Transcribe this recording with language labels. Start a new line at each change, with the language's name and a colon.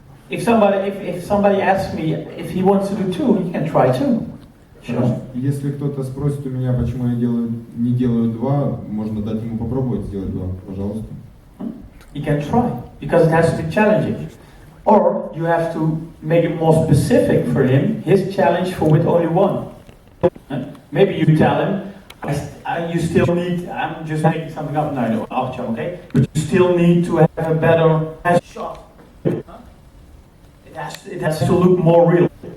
English: If somebody asks me if he wants to do two, he can try two. Sure.
Russian: Если кто-то спросит у меня, почему я не делаю два, можно дать ему попробовать сделать два, пожалуйста.
English: You can try, because it has to be challenging. Or you have to make it more specific for him, his challenge for with only one. Maybe you tell him, you still need, I'm just making something up now, okay? But you still need to have a better shot. It has to look more real.